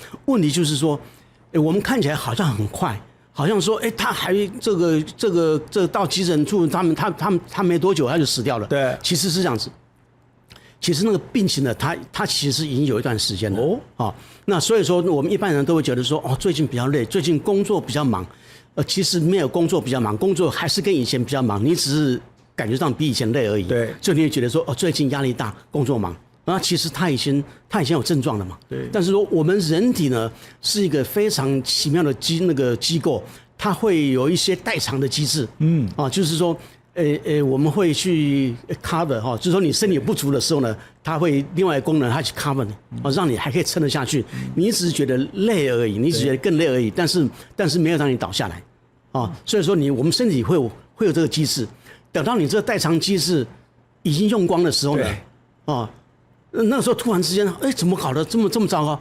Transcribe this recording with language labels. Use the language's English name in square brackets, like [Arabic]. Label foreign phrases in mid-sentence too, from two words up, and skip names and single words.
[Chinese] 問題就是說，我們看起來好像很快，好像說，他還這個到急診處，他沒多久他就死掉了。對，其實是這樣子。其實那個病情呢，它其實已經有一段時間了。那所以說我們一般人都會覺得說，最近比較累，最近工作比較忙。其實沒有工作比較忙，工作還是跟以前比較忙，你只是感觉上比以前累而已。对，所以你会觉得说，最近压力大，工作忙。然后其實他以前有症狀了嘛。對。但是說我們人體呢是一個非常奇妙的機構，它會有一些代償的機制。就是說。我們會去 cover 就是說你身體不足的時候呢，它會另外一個功能它去 cover 你讓你還可以撐得下去。你只是覺得累而已，你只覺得更累而已，但是沒有讓你倒下來所以說我們身體會有這個機制。等到你這個代償機制已經用光的時候呢，那個時候突然之間，怎麼搞得這麼糟糕？